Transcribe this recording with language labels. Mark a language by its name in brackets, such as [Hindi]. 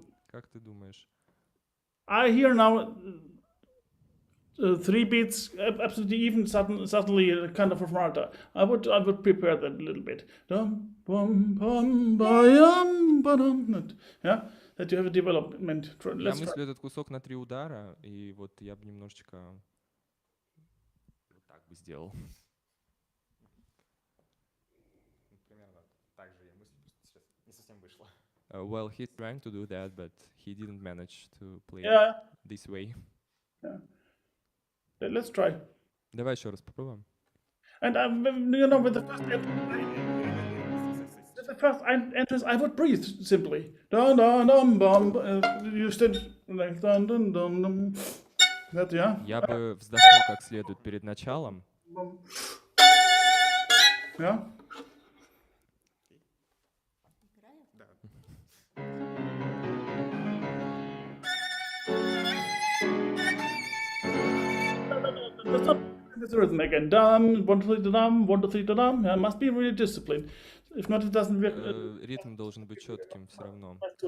[Russian] Как ты думаешь? [English] I hear now 3 beats, absolutely even, suddenly kind of a frontal. I would prepare that a little bit. Dum, bum, bum, ba-yum, ba-dum. Yeah, that you have a development. [Russian] Я [English] Let's try. [Russian] мыслю этот кусок на 3 удара, и вот я бы немножечко вот так бы сделал. Примерно так же я мыслю, просто сейчас не совсем вышло. [English] Well, he's trying to do that, but he didn't manage to play Yeah, it this way. let's try. [Russian] Давай еще раз попробуем. [English] And with the first entrance, I would breathe simply. Dun dun dum bum. You said like dun dun dun dum. That yeah. [Russian] Я бы вздохнул как следует перед началом. [English] Yeah. That's not the rhythm again. Dum, 1, 2, 3, dum, 1, 2, 3, dum. Yeah, must be really disciplined. If not, it doesn't work. [Russian] Ритм должен быть четким все равно.